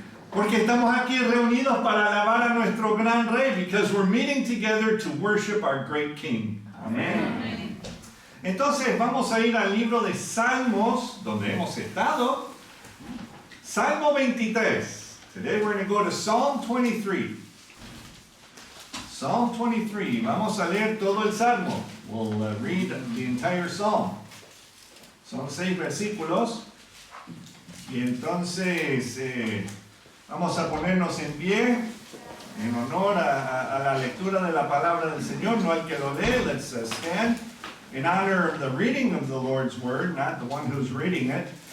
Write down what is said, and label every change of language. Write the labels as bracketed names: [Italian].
[Spanish] Porque estamos aquí reunidos para alabar a nuestro gran rey. [English] Because we're meeting together to worship our great King. [Spanish] Amén. Entonces vamos a ir al libro de Salmos, donde hemos estado. Salmo 23. [English] Today we're going to go to Psalm 23. Psalm 23. [Spanish] Vamos a leer todo el Salmo. [English] We'll read the entire Psalm. [Spanish] Son 6 versículos. Y entonces vamos a ponernos en pie en honor a la lectura de la palabra del Señor, no al que lo lee. [English] Let's stand in honor of the reading of the Lord's Word, not the one who's reading it.